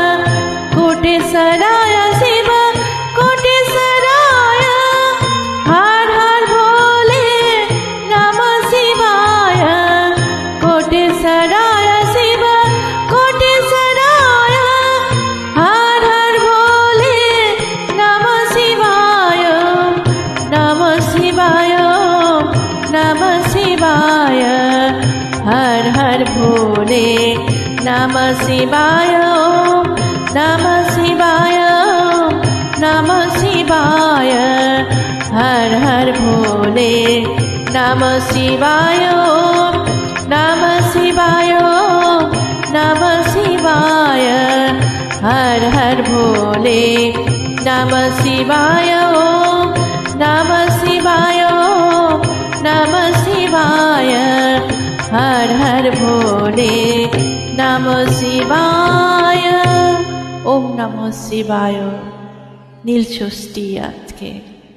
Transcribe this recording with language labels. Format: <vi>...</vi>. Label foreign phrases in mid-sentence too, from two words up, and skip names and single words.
<sa>কোটেশ্বরায় শিব, কোটেশ্বরায়, হর হর ভোলে নমঃ শিবায়। কোটেশ্বরায় শিব, কোটেশ্বরায়, হর হর ভোলে নমঃ শিবায়। নমঃ শিবায়, নমঃ শিবায়, হর হর ভোলে নমঃ শিবায়। নমঃ শিবায়, নমঃ শিবায়, হর হর ভোলে নমঃ শিবায়। নমঃ শিবায়, নমঃ শিবায়, হর হর ভোলে নমঃ শিবায়। নমঃ শিবায়, নমঃ শিবায়, হর হর ভোলে নমঃ শিবায়। ওম নমঃ শিবায়।</sa> <bn>নীল ষষ্ঠী আজকে।</bn>